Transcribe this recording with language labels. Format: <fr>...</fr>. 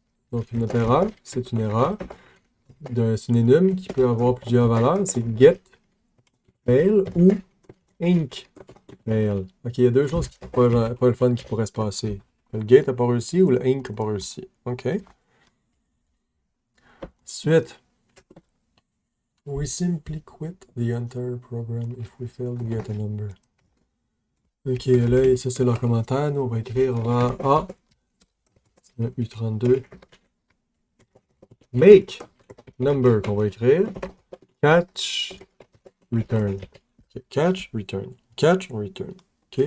<fr>Donc notre erreur, c'est une erreur d'un synonyme qui peut avoir plusieurs valeurs. C'est get fail ou inc fail. Ok, il y a deux choses qui pas le fun qui pourraient se passer. Le get n'a pas réussi ou le inc n'a pas réussi. Ok. Suite.</fr> <en>We simply quit the entire program if we fail to get a number.</en> <fr>Ok, là, ça c'est leur commentaire. Nous, on va écrire en A. C'est un U32. Make number qu'on va écrire.</fr> <en>Catch, return. Okay. Catch, return. Catch, return. OK?</en>